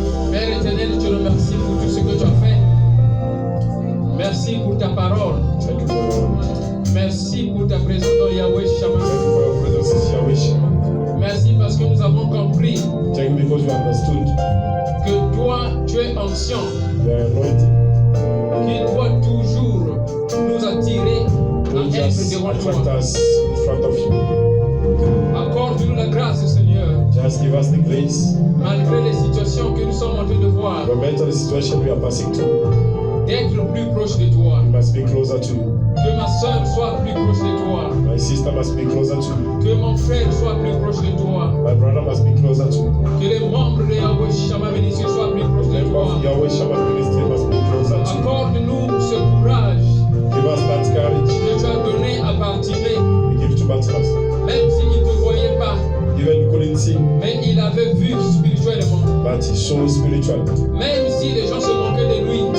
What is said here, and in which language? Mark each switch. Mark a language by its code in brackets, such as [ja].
[fr] Père éternel, je te remercie pour tout ce que tu as fait. Merci pour ta parole. [en] Thank you for your word. [fr] Merci pour ta présence dans Yahweh Shammah. [en] Thank you for your presence in Yahweh Shammah. [fr] Merci parce que nous avons compris [en] Thank you because you understood [fr] que toi, tu es ancien, [en] you are anointed. [fr] qui doit toujours nous attirer à [en] Don't [fr] être [en] just [fr] devant [en] attract [fr] toi. [en] us in front of you. [fr] Accorde-nous la grâce, Seigneur, [en] Just give us the grace. [fr] malgré les situations que nous sommes en train de voir, [en] No matter the situation we are passing through, [fr] d'être plus proche de toi. [en] we must be closer to you. [fr] Que ma soeur soit plus proche de toi. [en] My sister must be closer to you. [fr] Que mon frère soit plus proche de toi. [en] My brother must be closer to you. [fr] Que les membres de Yahweh Shammah Ministry soient plus proches de [en] The member [fr] toi. [en] of Yahweh Shammah ministry must be closer to you. [fr] Accorde-nous ce courage [en] Give us that courage [fr] que tu as donné à Bartimée, [en] we give to Bartimaeus. [fr] même s'il ne te voyait pas, [en] Even he couldn't see, [fr] mais il avait vu spirituellement. [en] but he saw spiritually. [fr] Même si les gens se moquaient de lui,